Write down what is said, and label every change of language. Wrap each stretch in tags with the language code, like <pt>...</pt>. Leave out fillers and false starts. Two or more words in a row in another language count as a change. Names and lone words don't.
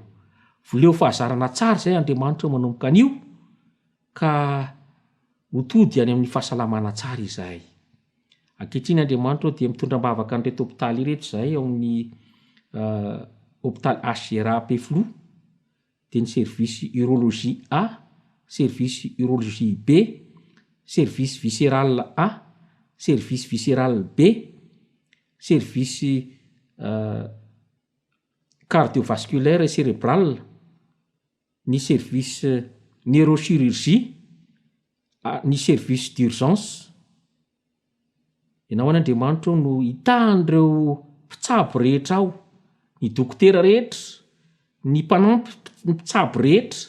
<mg>Voleo fahazarana tsara zay Andriamanitro manomboka an'io, ka hotody any amin'ny fahasalamana tsara izahay. Ankehitriny Andriamanitro dia mitondra-bavaka an'ireto hôpitaly ireto izahay ao amin'ny hôpitaly HGRA Peflo, dia ny</mg> <fr>service urologie A, service urologie B, service viscérale A, service viscérale B, service cardiovasculaire et cérébral, ny service neurochirurgie, ny service d'urgence.</fr> <mg>Ianao any Andriamanitro no hitahan'ireo mpitsabo rehetra ao, ny dokotera rehetra, ny mpanampy mpitsabo rehetra.</mg>